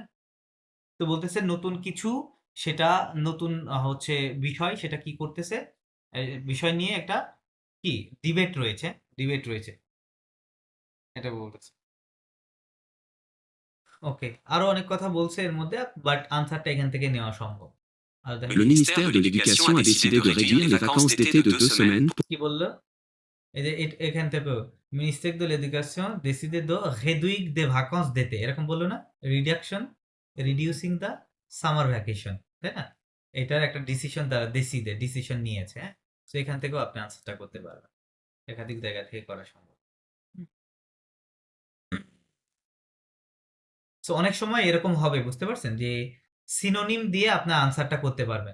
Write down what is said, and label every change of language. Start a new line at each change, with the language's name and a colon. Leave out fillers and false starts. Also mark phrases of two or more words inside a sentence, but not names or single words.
Bangla: তো বলতেছে নতুন কিছু সেটা নতুন হচ্ছে বিষয় সেটা কি করতেছে? এ বিষয় নিয়ে একটা কি ডিবেট রয়েছে। এটা বলতেছে। ওকে। আরো অনেক কথা বলছে এর মধ্যে বাট আনসারটা এখান থেকে নেওয়া সম্ভব। আর দেখেন
French: Le ministère de l'Éducation a décidé de réduire les vacances d'été de 2 semaines
Bangla: কি বলল? এই যে এখান থেকেও
French: ministère de l'éducation décidé de réduire des vacances d'été
Bangla: এরকম বলল না?
English: reducing the summer vacation
Bangla: তাই না? এটার একটা ডিসিশন তারা ডিসিশন নিয়েছে, হ্যাঁ? সো এখান থেকেও আপনি আনসারটা করতে পারবেন। একাধিক জায়গা থেকে করা সম্ভব। সো অনেক সময় এরকম হবে বুঝতে পারছেন যে সিনোনিম দিয়ে আপনার আনসারটা করতে পারবেন।